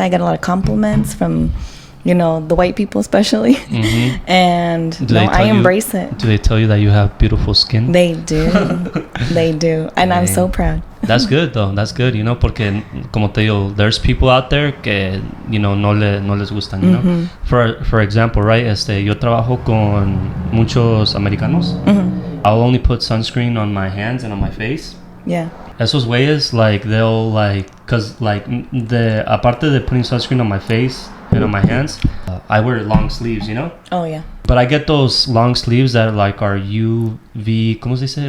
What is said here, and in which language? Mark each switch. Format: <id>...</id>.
<en>I get a lot of compliments from, you know, the white people especially. And I embrace it. Do they tell you that you have beautiful skin? They do. They do. And I'm so proud. That's good though. That's good, you know,</en> <es>porque como te digo,</es> <en>there's people out there que, you know,</en> <es>no les gustan,</es> <en>you know. For example, right,</en> <es>yo trabajo con muchos americanos.</es> <en>I'll only put sunscreen on my hands and on my face. Yeah.</en> <es>Esos güeyes,</es> <en>like, they'll, like, cause, like,</en> <es>aparte de</es> <en>putting sunscreen on my face and on my hands, I wear long sleeves, you know? Oh, yeah. But I get those long sleeves that, like, are UV,</en> <es>¿cómo se dice?</es>